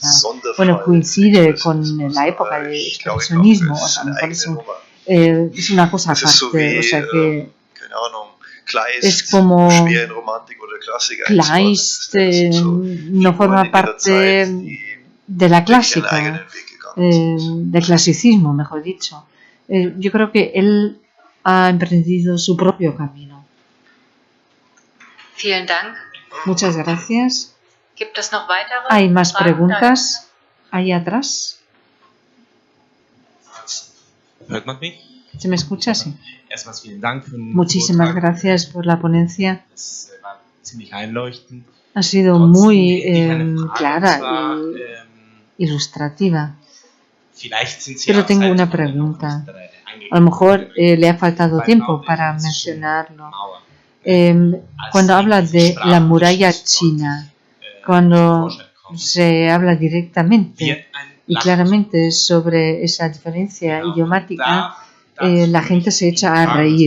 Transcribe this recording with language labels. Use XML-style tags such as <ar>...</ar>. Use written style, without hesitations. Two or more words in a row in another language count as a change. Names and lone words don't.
<es>Bueno, coincide con la época del expresionismo, o sea, me parece es una cosa aparte, o sea que es como Kleist no forma parte de la clásica, del clasicismo, mejor dicho. Yo creo que él ha emprendido su propio camino.</es> <de>Vielen Dank.</de> <es>Muchas gracias.</es> <de>Gibt es noch weitere?</de> <es>¿Hay más preguntas ahí atrás?</es> <de>¿Hört man mich?</de> <es>¿Se me escucha? Sí.</es> <de>Erstmals vielen Dank für den</de> <es>Muchísimas</es> <de>Vortrag.</de> <es>gracias por la ponencia.</es> <de>Es war ziemlich einleuchtend.</de> <es>Ha sido</es> <de>Trotzdem</de> <es>muy</es> <de>hätte ich eine Frage,</de> <es>clara</es> <de>und zwar,</de> <es>y ilustrativa.</es> <de>vielleicht sind Sie</de> <es>Pero</es> <de>auch</de> <es>tengo</es> <de>seit</de> <es>una</es> <de>heute noch</de> <es>pregunta.</es> <de>nicht</de> <es>A lo mejor le ha faltado tiempo para mencionarlo. Cuando habla de la muralla china, cuando se habla directamente y claramente sobre esa diferencia idiomática, la gente se echa a reír.</es>